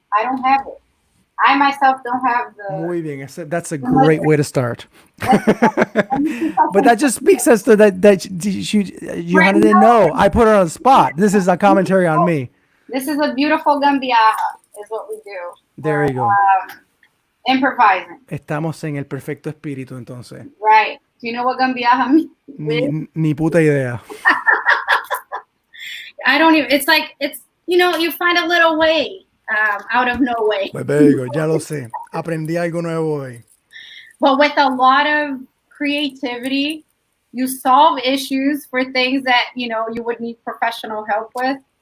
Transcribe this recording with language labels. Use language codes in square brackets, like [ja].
[en] I don't have it. I myself don't have the. [es] Muy bien. [en] That's a great way to start. But that just speaks as to that Johanna didn't know. I put her on the spot. This is a commentary on me. This is a beautiful gambiaja, is what we do. There you go. Improvising. [es] Estamos en el perfecto espíritu, entonces. [en] Right. Do you know what gambiaja means? [es] Ni puta idea. [en] I don't even. It's like you find a little way out of no way. [es] Pues [en] there you go. [es] Ya lo sé. Aprendí algo nuevo hoy. [en] But with a lot of creativity, you solve issues for things that you would need professional help with.